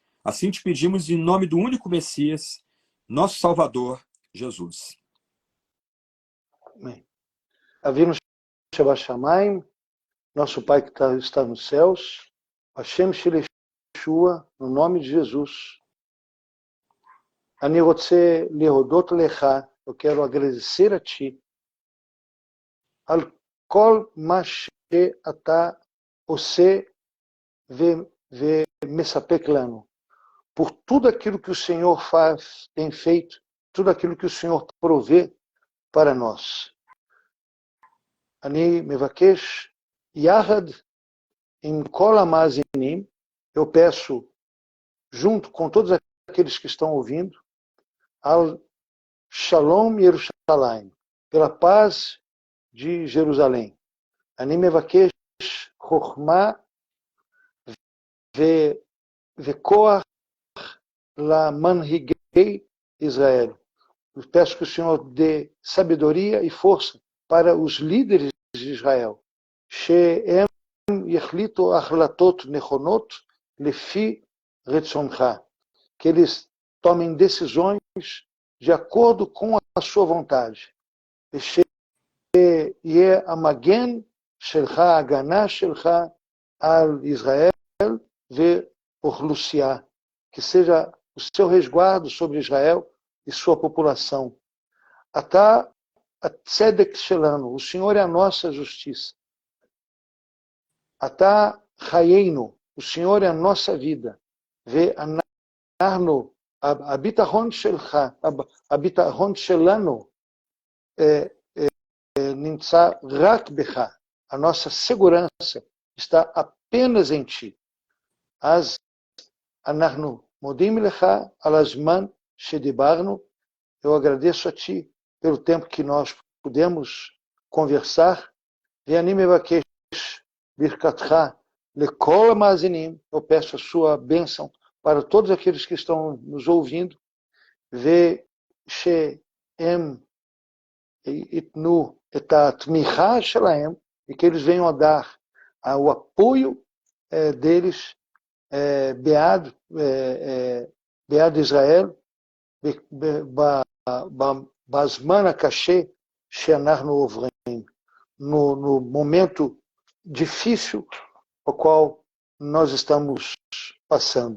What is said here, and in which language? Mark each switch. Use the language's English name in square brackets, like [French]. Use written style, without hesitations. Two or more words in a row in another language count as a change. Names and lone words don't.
[Portuguese] Assim te pedimos em nome do único Messias, nosso Salvador, Jesus. Amém. [Hebrew] אבינו שבת שמיים, [Portuguese] nosso Pai que está nos céus, [Hebrew] השם שלי ישוע, [Portuguese] no nome de Jesus. [Hebrew] אני רוצה להודות לך, [Portuguese] eu quero agradecer a ti, [Hebrew] על כל מה שאתה עושה ומספק לנו, [Portuguese] por tudo aquilo que o Senhor faz, tem feito, tudo aquilo que o Senhor provê para nós. [Hebrew] אני מבקש יחד עם כל המאזינים, [Portuguese] eu peço, junto com todos aqueles que estão ouvindo, [Hebrew] על שלום ירושלים, [Portuguese] pela paz de Jerusalém. [Hebrew] אני מבקש חוכמה וכוח למנהיגי Israel. [Portuguese] Eu peço que o Senhor dê sabedoria e força para os líderes de Israel. [Hebrew] שהם יחליטו החלטות נכונות לפי רצונך. [Portuguese] Que eles tomem decisões de acordo com a sua vontade. [Hebrew] שיהיה המגן שלך, ההגנה שלך על ישראל ואוכלוסייה. [Portuguese] Que seja o seu resguardo sobre Israel e sua população. [Hebrew] אתה הצדק שלנו, [Portuguese] o Senhor é a nossa justiça. [Hebrew] אתה חיינו, [Portuguese] o Senhor é a nossa vida. [Hebrew] ואנחנו, הביטחון שלך, הביטחון שלנו, נמצא רק בך. [Portuguese] A nossa segurança está apenas em ti. [Hebrew] אז אנחנו מודים לך על הזמן שדיברנו. [Portuguese] Eu agradeço a ti pelo tempo que nós pudemos conversar. [Hebrew] ואני מבקש ברכתך לכל המאזינים. [Portuguese] Eu peço a sua bênção para todos aqueles que estão nos ouvindo. [Hebrew] ושהם ייתנו את התמיכה שלהם, [Portuguese] e que eles venham a dar o apoio deles [Hebrew] בעד ישראל, בזמן הקשה שאנחנו עוברים, [Portuguese] no momento difícil o qual nós estamos passando.